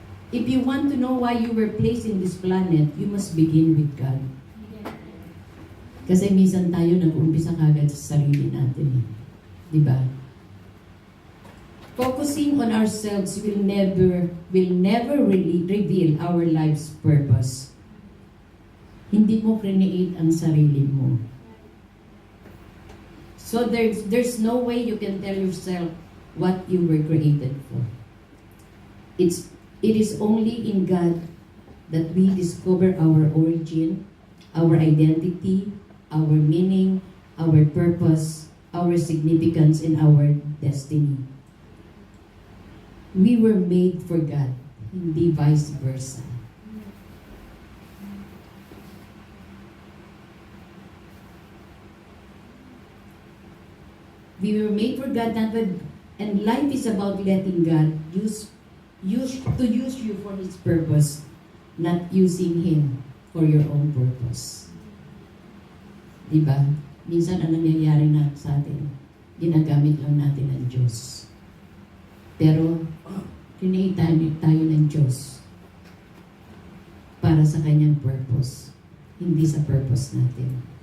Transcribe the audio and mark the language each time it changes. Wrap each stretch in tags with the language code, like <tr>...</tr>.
<en>If you want to know why you were placed in this planet, you must begin with God.</en> <tl>Kasi minsan tayo nag-umpisa kagad sa sarili natin. Di ba?</tl> <en>Focusing on ourselves will never really reveal our life's purpose.</en> <tl>Hindi mo create ang sarili mo.</tl> <en>So there's no way you can tell yourself what you were created for. It is only in God that we discover our origin, our identity, our meaning, our purpose, our significance, and our destiny. We were made for God, hindi vice versa. We were made for God, and life is about letting God use you for His purpose, not using Him for your own purpose. Diba?</en> <tl>Minsan ang nangyayari na sa atin, ginagamit lang natin ng Diyos. Pero, create tayo ng Diyos para sa kanyang purpose, hindi sa purpose natin.</tl>